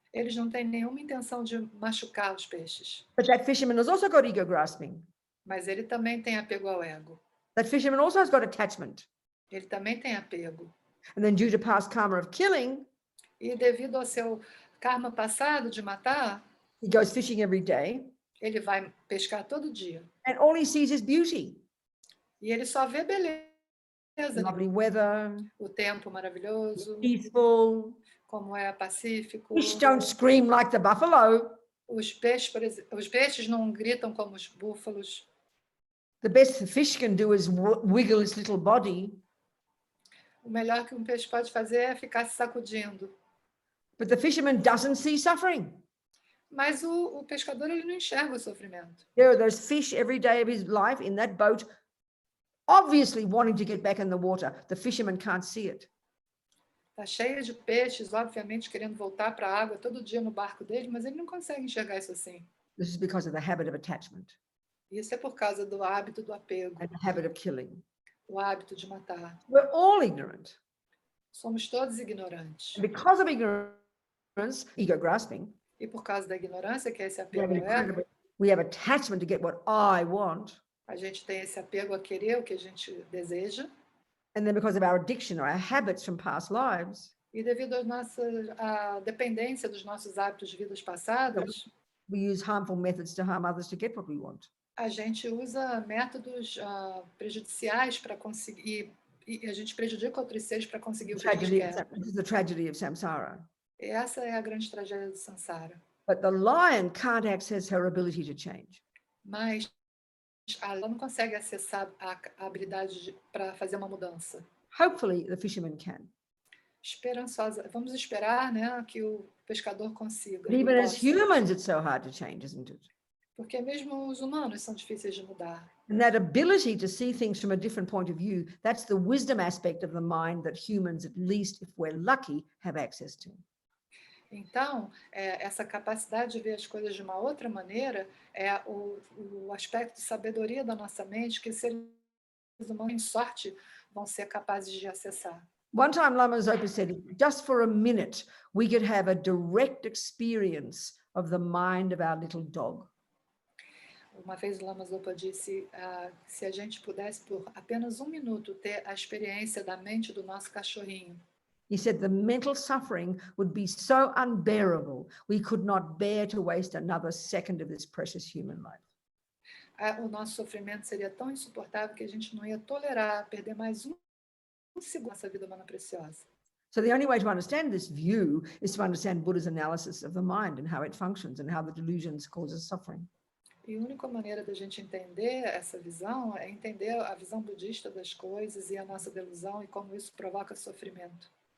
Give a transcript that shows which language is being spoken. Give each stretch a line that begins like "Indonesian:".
Portuguese: Eles não têm nenhuma intenção de machucar os peixes.
English: But that fisherman has also got ego grasping.
Portuguese: Mas ele também tem apego ao ego.
English: That fisherman also has got attachment.
Portuguese: Ele também tem apego.
English: And then due to past karma of killing,
Portuguese: e devido ao seu karma passado de matar,
English: he goes fishing every day.
Portuguese: Ele vai pescar todo dia.
English: And all he sees is beauty.
Portuguese: E ele só vê beleza.
English: Lovely weather.
Portuguese: O tempo maravilhoso.
English: Peaceful.
Portuguese: Como é pacífico.
English: Fish don't scream like the buffalo.
Portuguese: Os peixes não gritam como os búfalos.
English: The best the fish can do is wiggle its little body.
Portuguese: O melhor que um peixe pode fazer é ficar se sacudindo.
English: But the fisherman doesn't see suffering.
Portuguese: Mas o pescador, ele não enxerga o sofrimento.
English: There are those fish every day of his life in that boat, obviously wanting to get back in the water. The fisherman can't see it.
Portuguese: Está cheio de peixes, obviamente, querendo voltar para a água todo dia no barco dele, mas ele não consegue enxergar isso assim.
English: This is because of the habit of attachment.
Portuguese: Isso é por causa do hábito do apego,
English: And the habit of killing.
Portuguese: o hábito de matar.
English: We're all ignorant.
Portuguese: Somos todos ignorantes.
English: And because of ignorance, ego grasping,
Portuguese: E por causa da ignorância, que é esse apego ao ego,
English: we have attachment to get what I want.
Portuguese: a gente tem esse apego a querer o que a gente deseja.
English: And then because of our addiction or our habits from past lives,
Portuguese: E devido à dependência dos nossos hábitos de vidas passadas,
English: we use harmful methods to harm others to get what we want.
Portuguese: a gente usa métodos prejudiciais para conseguir, e a gente prejudica outros seres para conseguir o que a gente quer.
English: This is the tragedy of samsara.
Portuguese: E essa é a grande tragédia do samsara.
English: But the lion can't access her ability to change.
Portuguese: Mas ela não consegue acessar a habilidade para fazer uma mudança.
English: Hopefully the fisherman can.
Portuguese: Esperançosa. Vamos esperar, né, que o pescador consiga.
English: But even as humans, it's so hard to change, isn't it?
Portuguese: Porque mesmo os humanos são difíceis de mudar.
English: And that ability to see things from a different point of view, that's the wisdom aspect of the mind that humans, at least if we're lucky, have access to.
Portuguese: Então, essa capacidade de ver as coisas de uma outra maneira é o aspecto de sabedoria da nossa mente que os seres humanos, em sorte, vão ser capazes de acessar.
English: One time Lama Zopa said, just for a minute, we could have a direct experience of the mind of our little dog.
Portuguese: Uma vez o Lama Zopa disse, se a gente pudesse por apenas um minuto ter a experiência da mente do nosso cachorrinho.
English: He said the mental suffering would be so unbearable, we could not bear to waste another second of this precious human life.
Portuguese: O nosso sofrimento seria tão insuportável que a gente não ia tolerar perder mais um segundo dessa vida humana preciosa.
English: So the only way to understand this view is to understand Buddha's analysis of the mind and how it functions and how the delusions causes suffering.
Portuguese: E a única maneira da gente entender essa visão é entender a visão budista das coisas e a nossa delusão e como isso provoca sofrimento.